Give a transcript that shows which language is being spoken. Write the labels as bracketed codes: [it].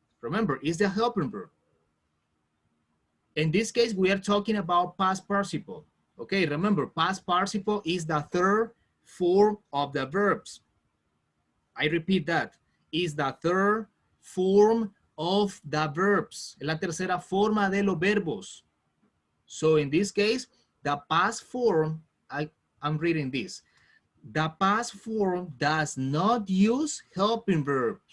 [en] Remember, it's the helping verb. In this case, we are talking about past participle. Okay, remember, past participle is the third form of the verbs. I repeat that, is the third form of the verbs. [es] Es la tercera forma de los verbos. [en] So in this case, the past form, I'm reading this. The past form does not use helping verbs.